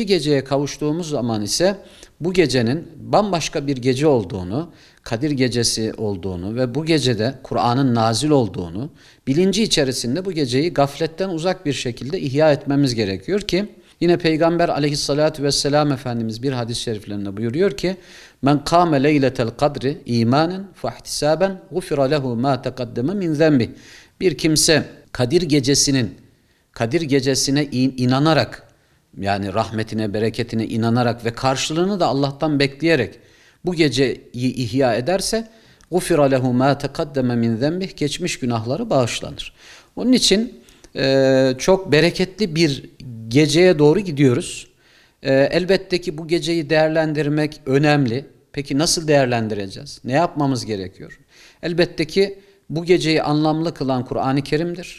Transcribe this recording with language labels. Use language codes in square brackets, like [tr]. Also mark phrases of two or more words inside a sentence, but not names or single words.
[tr] geceye kavuştuğumuz zaman ise bu gecenin bambaşka bir gece olduğunu, Kadir gecesi olduğunu ve bu gecede Kur'an'ın nazil olduğunu bilinci içerisinde bu geceyi gafletten uzak bir şekilde ihya etmemiz gerekiyor ki yine Peygamber [ar] عليه الصلاة والسلام [tr] Efendimiz bir hadis-i şeriflerinde buyuruyor ki [ar] من قام ليلة القدر إيمانا واحتسابا غفر له ما تقدم من ذنبه. [tr] Bir kimse Kadir gecesine inanarak, yani rahmetine, bereketine inanarak ve karşılığını da Allah'tan bekleyerek bu geceyi ihya ederse [ar] غُفِرَ لَهُ مَا تَقَدَّمَ مِنْ ذَنْبِهِ, [tr] geçmiş günahları bağışlanır. Onun için çok bereketli bir geceye doğru gidiyoruz. Elbette ki bu geceyi değerlendirmek önemli. Peki nasıl değerlendireceğiz? Ne yapmamız gerekiyor? Elbette ki bu geceyi anlamlı kılan Kur'an-ı Kerim'dir.